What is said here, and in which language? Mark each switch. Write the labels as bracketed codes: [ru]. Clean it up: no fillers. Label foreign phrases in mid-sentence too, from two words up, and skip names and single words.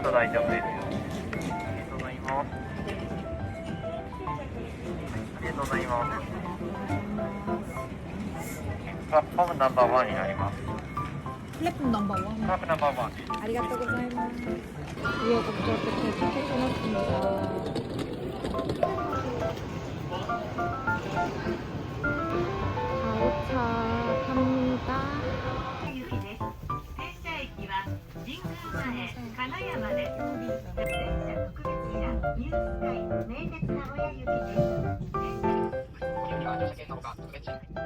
[ja] カード大丈夫ですよ。ありがとうございます。ありがとうございます。プラットフォームナンバーワンになります。 [ko] 플랫폼 넘버 원. [ja] プラットナンバーワン。ありがとうございます. [ko] 우여곡절 끝에 도착해놨습니다. 도착합니다. [ja] 神宮前金山です。電車特別車ニュースカイ名鉄名古屋行きです。次は乗車券のほか特別車。